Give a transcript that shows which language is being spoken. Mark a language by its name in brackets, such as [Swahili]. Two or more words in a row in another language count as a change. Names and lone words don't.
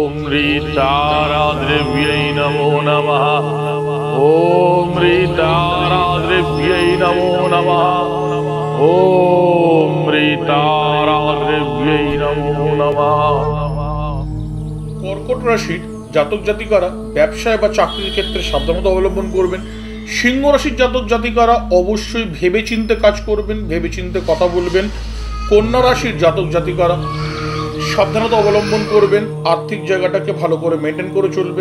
[Sanskrit] ह्रीं नमो नमः। ॐ ह्रीं नमो नमः। ॐ ह्रीं नमो नमः। [Bangla] কর্কট রাশির জাতক জাতিকারা ব্যবসায় বা চাকরির ক্ষেত্রে সাবধানতা অবলম্বন করবেন। সিংহ রাশির জাতক জাতিকারা অবশ্যই ভেবেচিন্তে কাজ করবেন, ভেবেচিন্তে কথা বলবেন। কন্যা রাশির জাতক জাতিকারা সাবধানতা অবলম্বন করবেন, আর্থিক জায়গাটাকে ভালো করে মেনটেন করে চলবেন।